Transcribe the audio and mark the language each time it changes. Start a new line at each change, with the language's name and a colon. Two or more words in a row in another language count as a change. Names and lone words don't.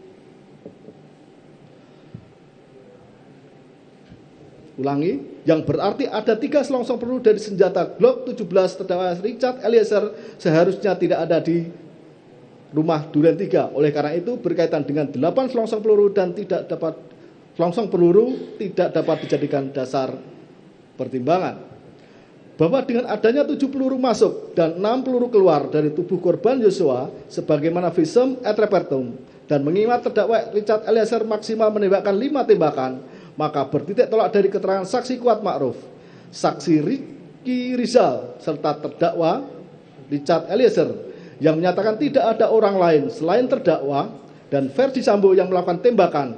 Indonesian: Ulangi, yang berarti ada 3 selongsong peluru dari senjata Glock 17 terdakwa Richard Eliezer seharusnya tidak ada di rumah Duren 3. Oleh karena itu berkaitan dengan 8 selongsong peluru dan tidak dapat selongsong peluru tidak dapat dijadikan dasar pertimbangan. Bahwa dengan adanya 7 peluru masuk dan 6 peluru keluar dari tubuh korban Yosua sebagaimana
Latin: visum et repertum,
Indonesian: dan mengingat terdakwa Richard Eliezer maksimal menembakkan 5 tembakan, maka bertitik tolak dari keterangan saksi Kuat Ma'ruf, saksi Ricky Rizal, serta terdakwa Richard Eliezer yang menyatakan tidak ada orang lain selain terdakwa dan Ferdi Sambo yang melakukan tembakan.